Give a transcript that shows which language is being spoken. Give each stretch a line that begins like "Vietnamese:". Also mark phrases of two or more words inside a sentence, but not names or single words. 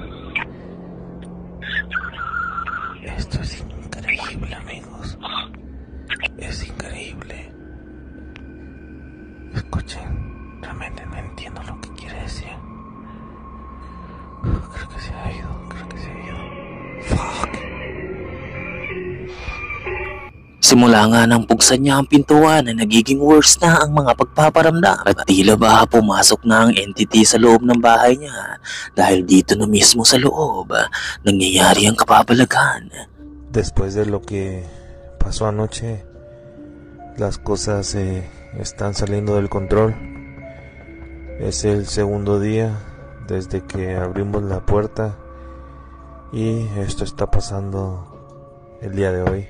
Spanish: Esto es increíble, amigos. Es increíble. Escuchen, realmente no entiendo lo que quiere decir. Creo que se ha ido. Fuck.
Filipino: Simula nga nang buksan niya ang pintuan ay nagiging worse na ang mga pagpaparamdam at tila ba pumasok na ang entity sa loob ng bahay niya dahil dito na mismo sa loob nangyayari ang kababalaghan.
Spanish: Después de lo que pasó anoche, las cosas están saliendo del control. Es el segundo día desde que abrimos la puerta y esto está pasando el día de hoy.